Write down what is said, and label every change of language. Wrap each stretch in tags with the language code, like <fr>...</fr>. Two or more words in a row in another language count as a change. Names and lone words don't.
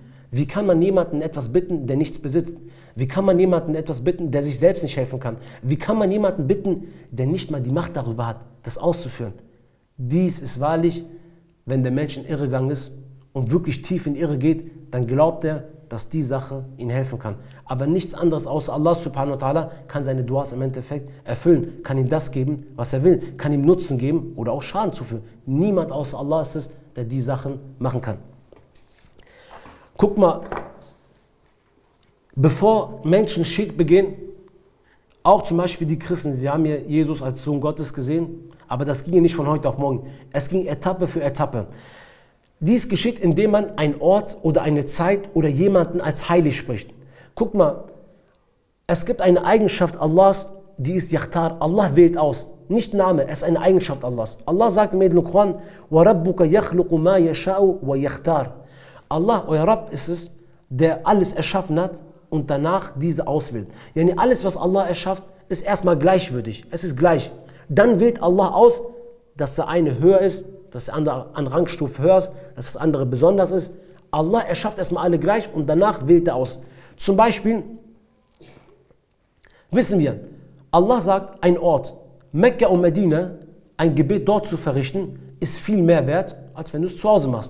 <de>Wie kann man jemanden etwas bitten, der nichts besitzt? Wie kann man jemanden etwas bitten, der sich selbst nicht helfen kann? Wie kann man jemanden bitten, der nicht mal die Macht darüber hat, das auszuführen? Dies ist wahrlich, wenn der Mensch in Irrgang ist und wirklich tief in Irre geht, dann glaubt er, dass die Sache ihm helfen kann. Aber nichts anderes außer</de> <ar>الله سبحانه وتعالى</ar> <de>kann seine Duas im Endeffekt erfüllen, kann ihm das geben, was er will, kann ihm Nutzen geben oder auch Schaden zufügen. Niemand außer Allah ist es, der die Sachen machen kann. Guck mal, bevor Menschen Schirk begehen, auch zum Beispiel die Christen, sie haben ja Jesus als Sohn Gottes gesehen, aber das ging ja nicht von heute auf morgen. Es ging Etappe für Etappe. Dies geschieht, indem man einen Ort oder eine Zeit oder jemanden als heilig spricht. Guck mal, es gibt eine Eigenschaft Allahs, die ist Yakhtar. Allah wählt aus. Nicht Name, es ist eine Eigenschaft Allahs. Allah sagt im Edlen Koran,</de> <ar>وَرَبُّكَ يَخْلُقُ مَا يَشَاءُ وَيَخْتَارُ.</ar> <de>Allah, euer Rabb, ist es, der alles erschaffen hat und danach diese auswählt. Yani alles, was Allah erschafft, ist erstmal gleichwürdig. Es ist gleich. Dann wählt Allah aus, dass der eine höher ist, dass der andere an Rangstufe höher ist, dass das andere besonders ist. Allah erschafft erstmal alle gleich und danach wählt er aus. Zum Beispiel wissen wir, Allah sagt, ein Ort, Mekka und Medina, ein Gebet dort zu verrichten, ist viel mehr wert als wenn du es zu Hause machst.</de>